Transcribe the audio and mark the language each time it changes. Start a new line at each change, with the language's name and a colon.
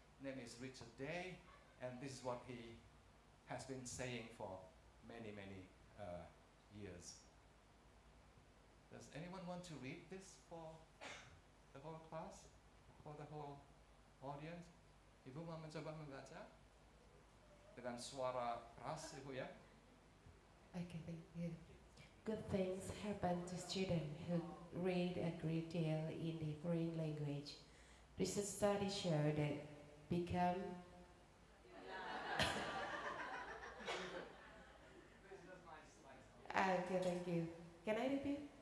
English: Name is Richard Day, and this is what he has been saying for many, many years. Does anyone want to read this for the whole class? For the whole audience?
Indonesian: Ibu mau mencoba membaca? Dengan suara keras, Ibu ya?
English: Okay, thank you. Good things happen to students who read a great deal in the foreign language. Recent studies show that become okay, thank you. Can I repeat?